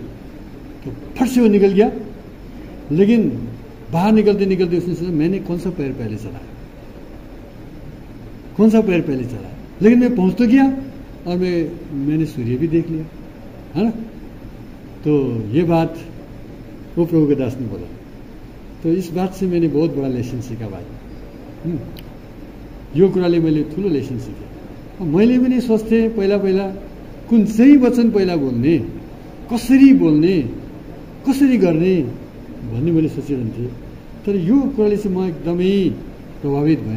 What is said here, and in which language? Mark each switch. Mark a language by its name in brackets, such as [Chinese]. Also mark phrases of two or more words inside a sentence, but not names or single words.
[Hindi] तो फट से वो निकल गया, लेकिन बाहर निकलते निकलते उसने सोचा मैंने कौन सा पैर पहले चलाया, कौन सा पैर पहले चलाया, लेकिन मैं पहुंच तो गया और मैंने सूर्य भी देख लिया, है ना। तो ये बात वो प्रभु के दास ने बोला। तो इस बात से मैंने बहुत बड़ा लेसन सीखा भाइ। [Nepali] यो कुराले मैले ठुलो लेसन सिकेँ। मैले पनि सोच्थेँ पहिला कुन चाहिँ वचन पहिला बोल्ने, कसरी गर्ने भन्ने मैले सोचिरहन्थेँ। तर यो कुराले चाहिँ म एकदमै प्रभावित भएँ।